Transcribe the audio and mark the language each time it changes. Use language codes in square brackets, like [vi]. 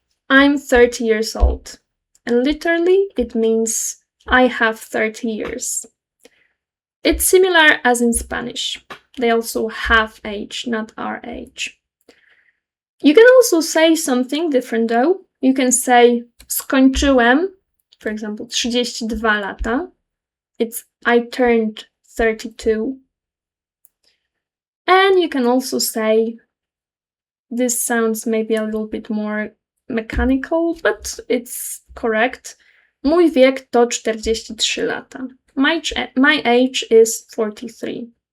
[en] I'm 30 years old. And literally, it means I have 30 years. It's similar as in Spanish. They also have age, not our age. You can also say something different though. You can say skończyłem, for example, 32 lata. It's I turned 32. And you can also say, this sounds maybe a little bit more mechanical, but it's correct. [pl] Mój wiek to 43 lata. [en] My age is 43.